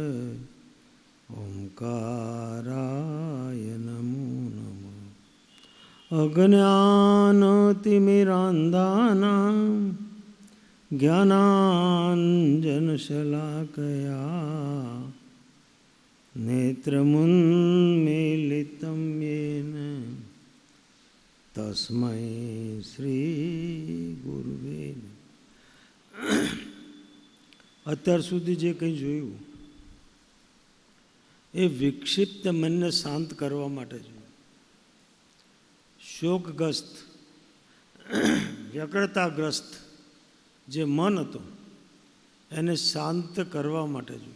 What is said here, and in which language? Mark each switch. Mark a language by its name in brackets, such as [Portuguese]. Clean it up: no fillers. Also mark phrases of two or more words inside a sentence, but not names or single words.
[Sanskrit] ओंकाराय नमो नमः अज्ञानतिमिरान्धानां ज्ञानाञ्जनशलाकया नेत्रमुन्मीलितं येन तस्मै श्रीगुरुवे नमः। [Gujarati] અત્યાર સુધી જે કંઈ જોયું એ વિક્ષિપ્ત મનને શાંત કરવા માટે જોયું. શોકગ્રસ્ત વ્યગ્રતાગ્રસ્ત જે મન હતું એને શાંત કરવા માટે જોયું.